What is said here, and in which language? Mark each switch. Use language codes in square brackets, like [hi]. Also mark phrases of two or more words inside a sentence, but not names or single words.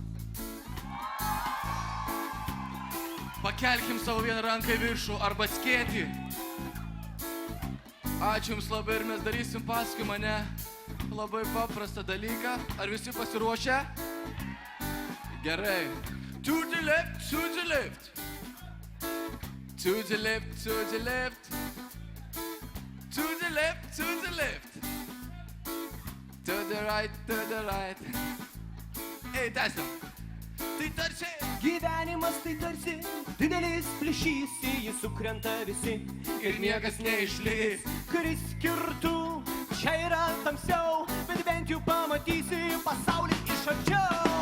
[lt] Pakelkim savo vieną ranką į viršų arba skėtį. Ačiū jums labai ir mes darysim paskui mane labai paprastą dalyką. Ar visi pasiruošę? Gerai. [en] To the left, to the left. To the left, to the left. To the left, to the left. To the right, to the right. [lt] Ei, tęsiam. Tai tarsi Gyvenimas tai tarsi didelis plyšys, į jį sukrenta visi ir niekas neišlys. Kuris skirtų, čia yra tamsiau, bet bent jau pamatysi pasaulį iš arčiau.